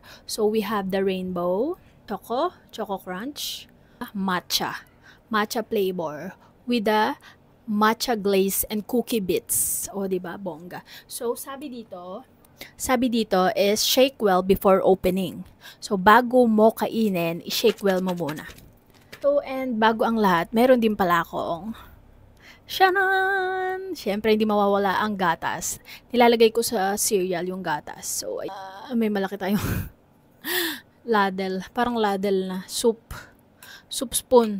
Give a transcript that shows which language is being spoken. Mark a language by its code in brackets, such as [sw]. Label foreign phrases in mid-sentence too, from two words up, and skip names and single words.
[en] So we have the rainbow, choco crunch, matcha flavor with the matcha glaze and cookie bits. [tl] O diba, bongga. So sabi dito is [en] shake well before opening. [tl] So bago mo kainin, i- [en] shake well [tl] mo muna. So and bago ang lahat, meron din pala akong Shanan! Siyempre, hindi mawawala ang gatas. Nilalagay ko sa cereal yung gatas. So, may malaki tayong ladle. Parang ladle na soup. [en] Soup spoon.